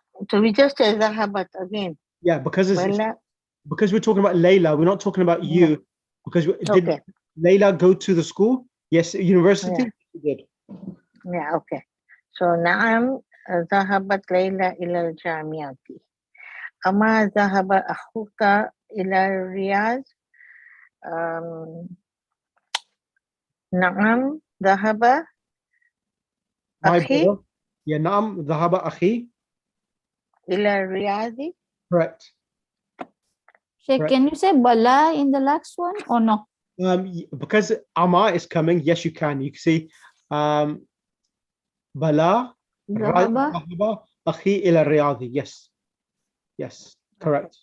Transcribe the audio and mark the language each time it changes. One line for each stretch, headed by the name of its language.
English: So we just say ذهبت again. Yeah, because we're talking about Layla, we're not talking about you. Because did Layla go to the school? Yes, university. Yeah. She did. Yeah, okay.
Arabic: So نعم ذهبت ليلى إلى الجامعة. أما ذهب أخوك إلى الرياض؟ نعم ذهب أخي. Yeah, نعم ذهب أخي إلى الرياض.
English: Correct. Sheikh, can you say Bala in the last one or no? Because Ama is coming, yes, you can. You can see Bala
Arabic: ذهب أخي إلى الرياض.
English: Yes, correct.